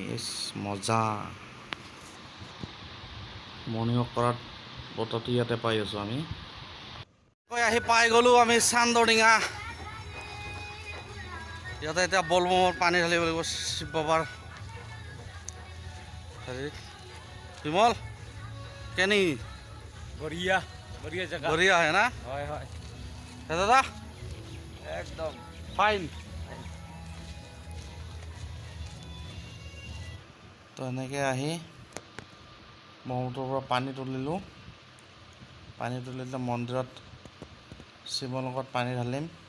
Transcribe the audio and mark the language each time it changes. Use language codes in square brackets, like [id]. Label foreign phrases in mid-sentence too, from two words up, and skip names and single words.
[as] মজা মৰ্ণিং ৱাক কৰাত বতৰটো ইয়াতে পাই আছোঁ আমি। আহি পাই গ'লোঁ আমি চান্দডিঙা। ইয়াতে এতিয়া বলবমৰ পানী ঢালিব লাগিব শিৱ বাবাৰ। হেৰি বিমল কেনি [hi] बढ़िया बढ़िया जगह। बढ़िया है ना? हाय हाय। [as] দাদা একদম ফাইন। তো এনেকৈ আহি ব্ৰহ্মপুত্ৰৰ পৰা পানী তুলিলোঁ। পানী তুলিলে মন্দিৰত শিৱলিংগত পানী ঢালিম।